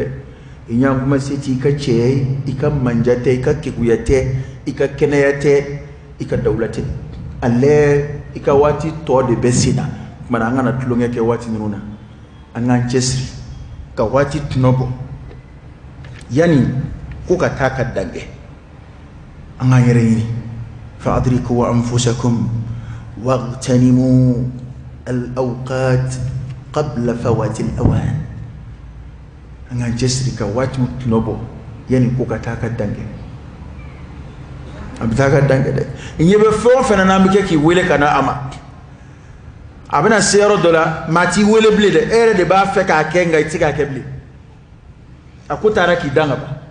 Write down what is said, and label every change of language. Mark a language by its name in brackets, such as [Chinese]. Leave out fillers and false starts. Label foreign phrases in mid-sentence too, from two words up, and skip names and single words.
[Bambara] i ɲankuma se t'i ka cɛya ye i ka manja tɛ i ka keguya tɛ i ka kɛnɛya tɛ i ka dawula tɛ alɛ i ka waati tɔ de bɛ sen na mara an kana tulonkɛ kɛ waati ninnu na an k'an cɛsiri ka waati tɔnɔ bɔ yanni ko ka taa ka dangɛ an k'an yɛrɛ ɲini [Arabic] فأدركوا أنفسكم واغتنموا الأوقات قبل فوات الأوان [Bambara] an k'an cɛsiri ka waati tɔnɔ bɔ yanni ko ka taa ka dangɛ a bɛ taa ka dangɛ dɛ n ɲɛ bɛ fɛn o fɛn na n'an bɛ kɛ k'i wele ka na a ma a bɛna se yɔrɔ dɔ la maa t'i wele bilen dɛ e yɛrɛ de b'a fɛ k'a kɛ nka i tɛ se k'a kɛ bilen a ko taara k'i dan ka ban